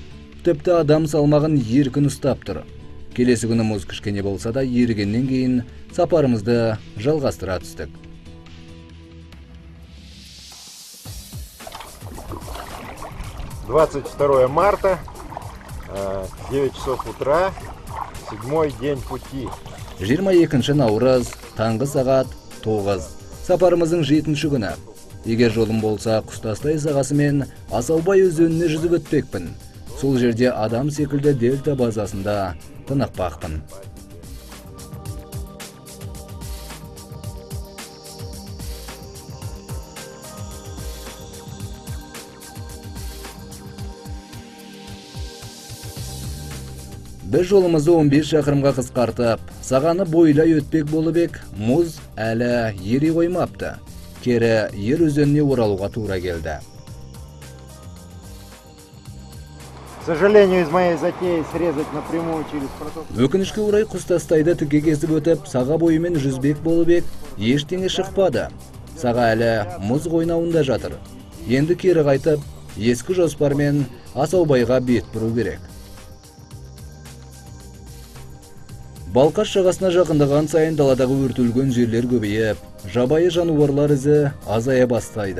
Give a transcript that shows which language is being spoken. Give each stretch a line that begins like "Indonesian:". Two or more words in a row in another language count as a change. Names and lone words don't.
Kazakh: Тіпті адам салмағын еркін ұстап тұр. Келесі күні мұз кішкене болса да ерігеннен кейін сапарымызды жалғастыра түстік.
Russian: — 22 марта, 9 часов утра, 7-й день пути.
Kazakh: 22 наурыз, таңғы сағат 9. Сапарымыздың 7-ші күні. Егер жолым болса, Құстастай сағасы мен Асаубай өзеніне жүзіп өтпекпін. Сол жерде адам секілді дельта базасында тынықпақпын. Біз жолымызды 15 шақырымға қысқартып, сағаны бойлай өтпек болып ек, мұз әлі ери қоймапты. Кері ер өзеніне оралуға тура келді.
Russian: К сожалению, из моей затеи срезать напрямую через проток.
Kazakh: Өкінішке орай Құстастайды түге кесіп өтіп, саға бойымен жүзбек болып ек, ештеңе шықпады. Саға әлі мұз қойнауында жатыр. Енді кері қайтып, ескі жоспармен Асаубайға бет бұру керек. Балқаш жағасына жақындаған сайын даладағы өртілген жерлер көбейіп, жабайы жануарлар ізі азая бастайды.